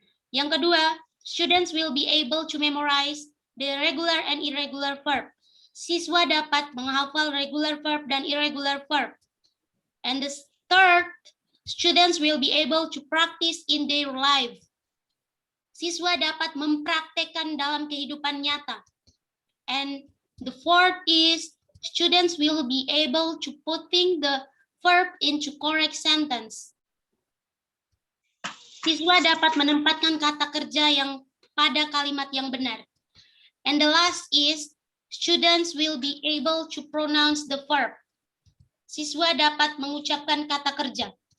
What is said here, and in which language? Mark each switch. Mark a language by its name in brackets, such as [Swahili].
[Indonesian] Yang kedua, [English] students will be able to memorize the regular and irregular verb. [Indonesian] Siswa dapat menghafal regular verb dan irregular verb. [English] And the third, students will be able to practice in their life. [Indonesian] Siswa dapat mempraktekkan dalam kehidupan nyata. [English] And the fourth is, students will be able to putting the verb into correct sentence. [Indonesian] Siswa dapat menempatkan kata kerja yang pada kalimat yang benar. [English] And the last is, students will be able to pronounce the verb. [Indonesian] Siswa dapat mengucapkan kata kerja.